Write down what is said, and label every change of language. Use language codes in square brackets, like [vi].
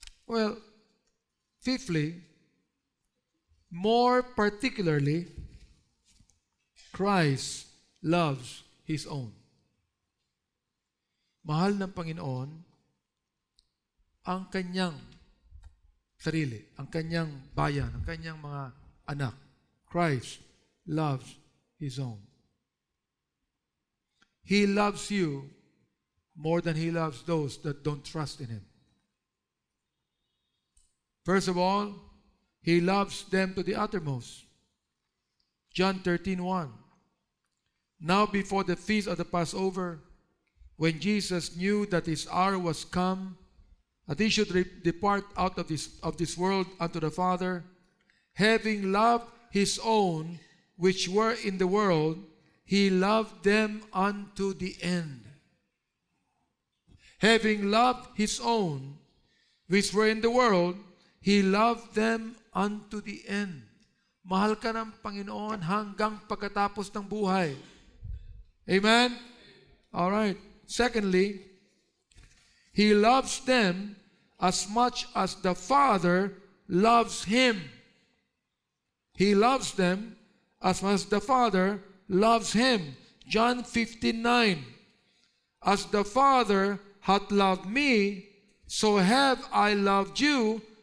[en] Well, fifthly, more particularly, Christ loves His own. [tl] Mahal ng Panginoon ang kanyang sarili, ang kanyang bayan, ang kanyang mga anak. [en] Christ loves His own. He loves you more than He loves those that don't trust in Him. First of all, He loves them to the uttermost. John 13:1. Now before the feast of the Passover, when Jesus knew that His hour was come, that He should depart out of this world unto the Father, having loved His own which were in the world, He loved them unto the end. Having loved His own which were in the world, He loved them unto the end. [tl] Mahal ka ng Panginoon hanggang pagkatapos ng buhay. [en] Amen? All right. Secondly, He loves them as much as the Father loves Him. He loves them as much as the Father loves Him. John 15:9. As the Father hath loved me, so have I loved you.